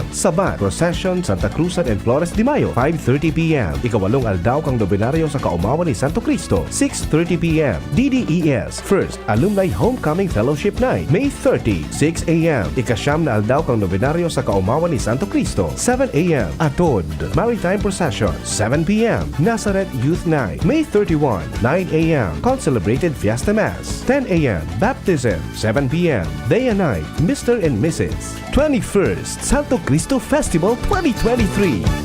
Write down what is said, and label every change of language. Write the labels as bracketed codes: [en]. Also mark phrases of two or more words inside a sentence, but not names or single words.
[en] Sabat Procession Santa Cruzan and Flores de Mayo, 5:30 p.m. [bik] Ikawalong Aldaw kang Nobinaryo sa Kaumawan ni Santo Cristo, 6:30 p.m. [en] DDES First Alumni Homecoming Fellowship Night, May 30, 6 a.m. [bik] Ikasyam na Aldaw kang Nobinaryo sa Kaumawan ni Santo Cristo, 7 a.m. [en] Atod Maritime Procession, 7 p.m. Nazareth Youth Night, May 31, 9 a.m. Concelebrated Fiesta Mass, 10 a.m. Baptism, 7 p.m. Day and Night, Mr. and Mrs. 21st Santo Cristo Festival 2023.